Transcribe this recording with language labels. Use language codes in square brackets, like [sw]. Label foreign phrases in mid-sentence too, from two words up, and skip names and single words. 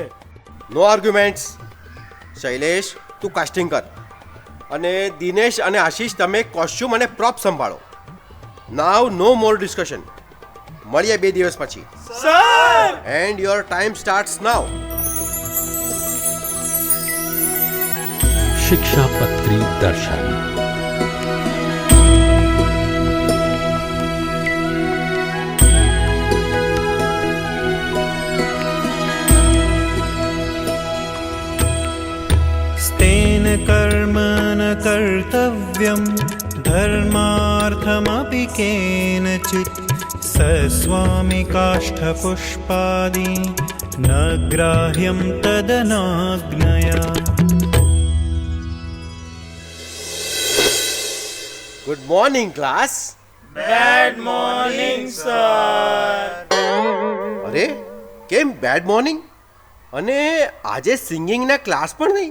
[en] no arguments. [gu] શૈલેષ, તું કાસ્ટિંગ કર. અને દિનેશ અને આશીષ, તમે કોસ્ચ્યુમ અને પ્રોપ સંભાળો. [en] Now no more discussion. [gu] મળીએ 2 દિવસ પછી. સર! [en] And your time starts now. [sa] शिक्षापत्री दर्शन। स्तेन कर्म न कर्तव्यं धर्मार्थमपि केनचित् सस्वामिकाष्ठपुष्पादि न ग्राह्यं तदनाज्ञया। [en] Good morning class. Bad morning sir. [gu] અરે કેમ [en] bad morning? [gu] અને આજે સિંગિંગના ક્લાસ પણ નહીં?